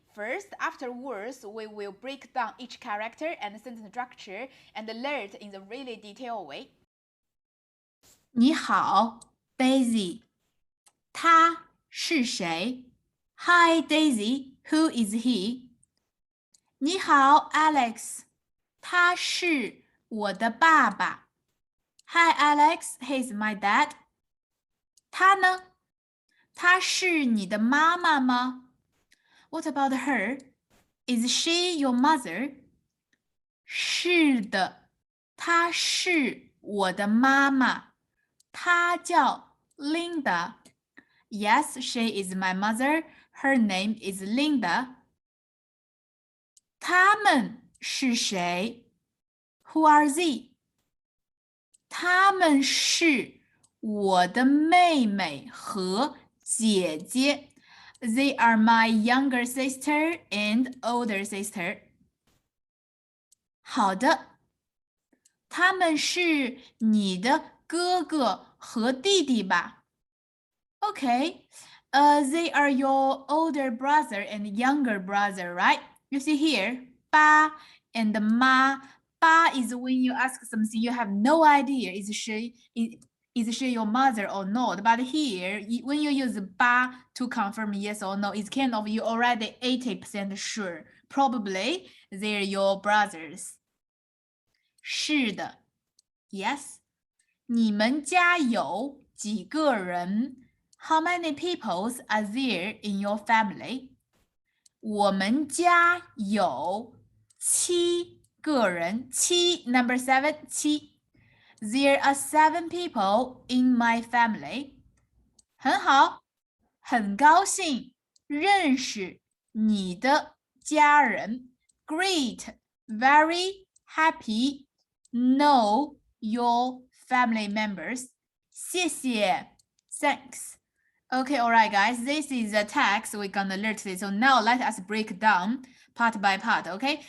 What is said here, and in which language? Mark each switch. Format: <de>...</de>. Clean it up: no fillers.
<en>First, afterwards, we will break down each character and sentence structure and learn it in a really detailed way.</en> <zh>你好 ，Daisy。他是谁</zh> <en>？Hi Daisy, who is he？</en> <zh>你好 Alex， 他是我的爸爸。</zh> <en>Hi Alex, he's my dad。</en> <zh>他呢？她是你的妈妈吗？</zh> <en>What about her? Is she your mother?</en> <zh>是的，她是我的妈妈。她叫</zh> <en>Linda. Yes, she is my mother. Her name is Linda.</en> <zh>他们是谁</zh> <en>？Who are they?</en> <zh>他们是我的妹妹和姐姐。</zh> <en>They are my younger sister and older sister.</en> <zh>好的，他们是你的哥哥和弟弟吧</zh> <en>？Okay, they are your older brother and younger brother, right? You see here, 爸 and 妈。 爸 is when you ask something you have no idea is she your mother or not? But here, when you use 爸 to confirm yes or no, it's kind of you already 80% sure. Probably they're your brothers.</en> <zh>是的</zh> <en>，Yes. 你们家有几个人 ？How many people are there in your family?</en> <zh>我们家有7个人，</zh> <en>number 7，</en> <zh>7。</zh> <en>There are 7 people in my family.</en> <zh>很好，很高兴认识你的家人。</zh> <en>Great, very happy know your family members.</en> <zh>谢谢</zh> <en>Thanks. Okay, alright guys, this is the text we're gonna learn today. So now let us break down part by part, okay?</en>